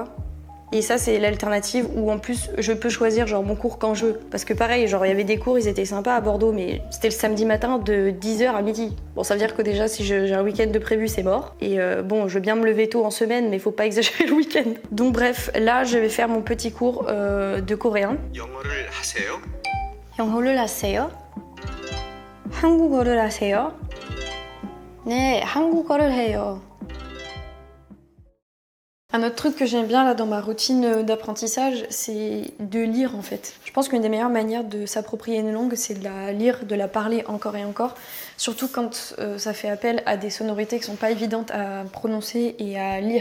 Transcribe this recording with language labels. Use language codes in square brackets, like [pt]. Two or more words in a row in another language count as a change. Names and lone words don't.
[fr] Et ça c'est l'alternative où en plus je peux choisir genre mon cours quand je veux. Parce que pareil, genre il y avait des cours, ils étaient sympas à Bordeaux, mais c'était le samedi matin de 10h à midi. Bon ça veut dire que déjà si j'ai un week-end de prévu c'est mort. Et bon je veux bien me lever tôt en semaine mais faut pas exagérer le week-end. Donc bref, là je vais faire mon petit cours de coréen. [ko] 영어를 하세요? 영어를 하세요? 한국어를 하세요? 네, 한국어를 해요. [fr] Un autre truc que j'aime bien là dans ma routine d'apprentissage, c'est de lire en fait. Je pense qu'une des meilleures manières de s'approprier une langue, c'est de la lire, de la parler encore et encore. Surtout quand ça fait appel à des sonorités qui sont pas évidentes à prononcer et à lire.